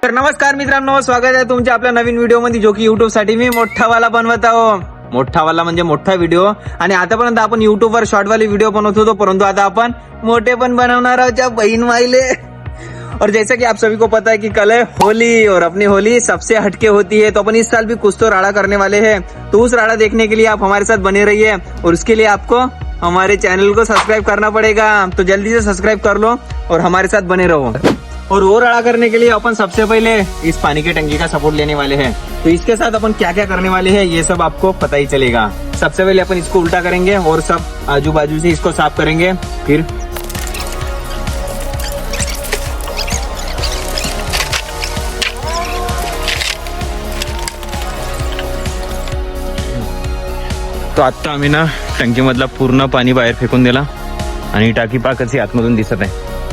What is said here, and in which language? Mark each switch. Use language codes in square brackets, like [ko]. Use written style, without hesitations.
[mr] तर नमस्कार मित्रांनो, स्वागत आहे तुमच्या आपल्या नवीन व्हिडिओ मध्ये, जो की युट्यूब साठी मी मोठावाला बनवत आहो. मोठावाला म्हणजे मोठा व्हिडिओ. आणि आतापर्यंत आपण युट्यूब वर शॉर्ट वाली व्हिडिओ बनवत होतो, परंतु आता आपण मोठे पण बनवणार आहोत बहीण माईले. [hi] और जैसा कि आप सभी को पता है कि कल है होली, और अपनी होली सबसे हटके होती है, तो अपन इस साल भी कुछ तो राड़ा करने वाले हैं. तो उस राड़ा देखने के लिए आप हमारे साथ बने रहिए, और उसके लिए आपको हमारे चैनल को सब्सक्राइब करना पड़ेगा. तो जल्दी से सब्सक्राइब कर लो और हमारे साथ बने रहो. और वो राड़ा करने के लिए अपन सबसे पहले इस पानी की टंकी का सपोर्ट लेने वाले हैं. तो इसके साथ अपन क्या क्या करने वाले हैं ये सब आपको पता ही चलेगा. सबसे पहले अपन इसको उल्टा करेंगे और सब आजू बाजू से इसको साफ करेंगे. फिर तो [mr] आता आम्ही ना टंकीमधला पूर्ण पाणी बाहेर फेकून दिला आणि टाकी पाकची आतमधून दिसत आहे.